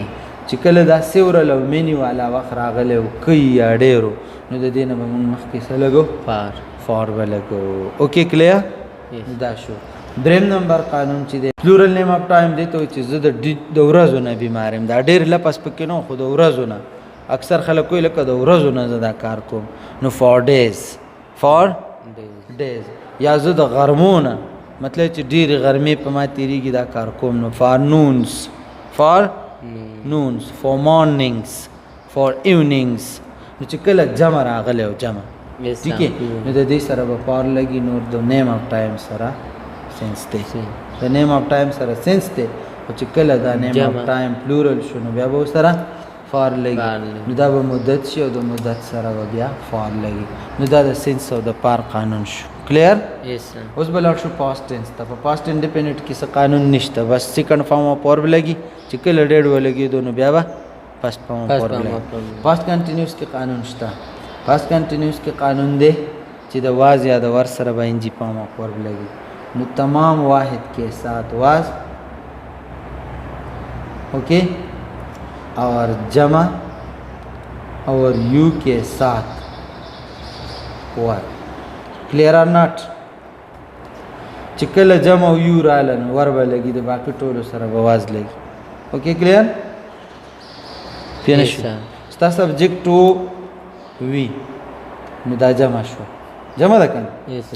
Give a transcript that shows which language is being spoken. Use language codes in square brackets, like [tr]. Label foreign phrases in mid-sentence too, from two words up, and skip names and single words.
[ps] چې کله دا سیورل او مینی والا وخت راغلی و کۍ یا ډېرو نو د دې نه به مونږ مخکې څه لګو पार فار به لګو [en] okay clear Yes. [ps] دا شو دریم نمبر قانون چې دی [en] plural name of time [ps] دی ته چې زه د ورځو نه بیمار یم دا ډېر لپس پکې نه خو د ورځو نه اکثر خلک وایي لکه د ورځو نه زه دا کار کوم نو [en] for days for days [ps] ډیز یا زه د غرمو نه مطلب چې ډېرې غرمې په ما تېرېږي دا کار کوم نو [en] for noons for noons for mornings for evenings [ps] نو چې کله جمع راغلی او جمع [en] Yes, [ur] ٹھیک [en] sir. [ps] ہے نو د دې سره به پار لګي نور د [en] name of time [ps] سره سنس دی د [en] name of time [ps] سره سنس دی او چې کله دا [en] name of [ps] جمع. [en] time plural [ps] شو نو بیا به سره فار فار لګي لګي. نو دا به مدت شي او د مدت سره به بیا فار لګي نو دا د سنس او د پار قانون شو کلیر [en] Yes, sir. [ps] اوس بل شو [en] past tense [ps] ته په [en] past independent [ps] کې څه قانون نشته بس [en] second form of verb [ps] لګي چې کله ډېډ ولګي نو بیا به [en] past form of Past ورب form of [ps] لګي [en] verb. past continuous [ps] کې قانون شته [en] past continuous [ps] کې قانون دی چې د واز یا د ور سره به [en] ing form of verb [ps] لګي نو [ur] تمام واحد کے ساتھ واز اوکے اور جمع اور یو کے ساتھ ور [en] clear or not [ps] چې کله جمع او یو رااله نو ور به لګي د باقي ټولو سره به واز لګي [en] okay clear Yes, [ps] شو [en] sir. [ps] ستا سبجیکټ وی نو دا جمع شو جمع ده کنه [en] Yes, sir.